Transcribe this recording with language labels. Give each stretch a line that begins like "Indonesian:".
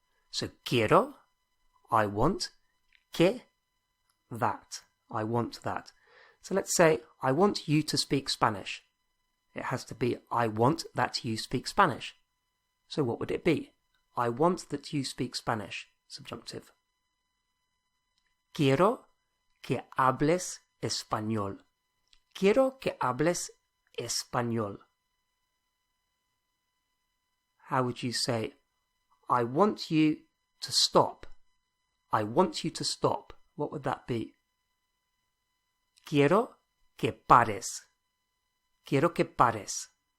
English: So quiero, I want, que, that. I want that. So let's say I want you to speak Spanish. It has to be I want that you speak Spanish. So what would it be? I want that you speak Spanish. Subjunctive.
Spanish: Quiero que hables español. Quiero que hables español.
English: how would you say, I want you to stop? I want you to stop. What would that be?
Spanish: Quiero que pares. Quiero que pares.